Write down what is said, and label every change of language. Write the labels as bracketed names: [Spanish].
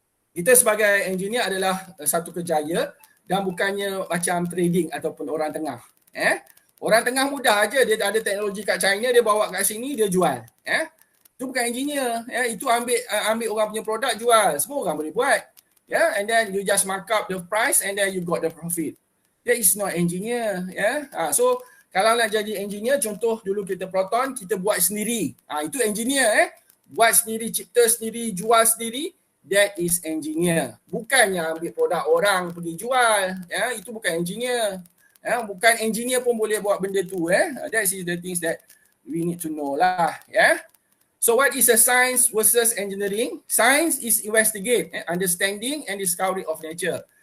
[Malay] Kita sebagai engineer adalah satu kerjaya dan bukannya macam trading ataupun orang tengah. Orang tengah mudah aja, dia ada teknologi kat China, dia bawa kat sini, dia jual. Itu bukan engineer. Itu ambil orang punya produk, jual. Semua orang boleh buat. [English] And then you just mark up the price and then you got the profit. That is not engineer. [Malay] So kalau nak jadi engineer, contoh dulu kita Proton, kita buat sendiri. Itu engineer. Buat sendiri, cipta sendiri, jual sendiri. [English] That is engineer. [Malay] Bukannya ambil produk orang pergi jual. Itu bukan engineer. Bukan engineer pun boleh buat benda tu. [English] That is the things that we need to know lah. So what is a science versus engineering? Science is investigate, understanding and discovery of nature.